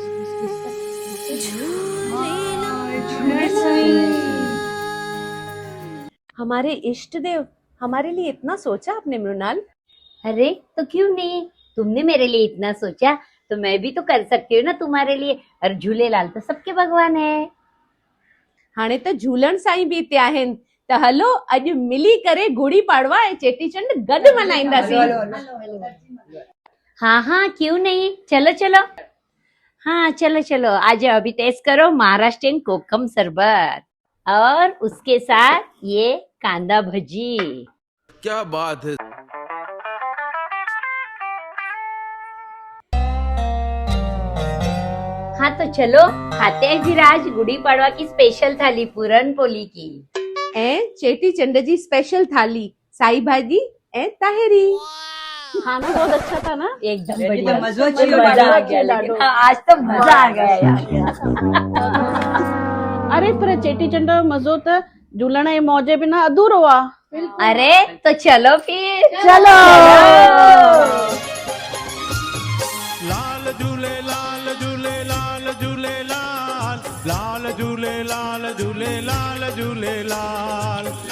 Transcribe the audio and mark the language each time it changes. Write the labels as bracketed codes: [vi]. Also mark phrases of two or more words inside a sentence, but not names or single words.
[hi] हमारे इष्ट देव, हमारे लिए इतना सोचा आपने मृणाल। अरे तो क्यों नहीं, तुमने मेरे लिए इतना सोचा तो मैं भी तो कर सकती हूँ ना तुम्हारे लिए। और झूलेलाल तो सबके भगवान है। [sd] हाणे त झूलण साईं बि हिते आहिनि, त हलो अॼु मिली करे गुड़ी पाड़वा ऐं चेटीचंड गॾु मल्हाईंदासीं। [hi] हाँ हाँ, क्यों नहीं, चलो चलो। हाँ चलो चलो, आज अभी टेस्ट करो महाराष्ट्रियन कोकम शरबत और उसके साथ ये [mr] कांदा भजी। [hi] क्या बात है। हाँ तो चलो खाते हैं फिर आज गुड़ी पड़वा की स्पेशल थाली पूरन पोली की [sd] ऐं चेटीचंड जी स्पेशल थाली साई भाॼी ऐं ताहिरी। [hi] खाना बहुत अच्छा था ना। एकदम बढ़िया, [sd] मज़ो अची [hi] मज़ा [sd] वियो। [hi] आ गया, लेकिन हाँ, आज तो मजा आ गया यार। [sd] अरे पर चेटीचंड जो मज़ो त झूलण ऐं मौज बिना अधूरो आहे। [hi] अरे तो चलो फिर, चलो। [sd] लाल झूले लाल झूले लाल झूले लाल, लाल झूले लाल झूले लाल झूले लाल।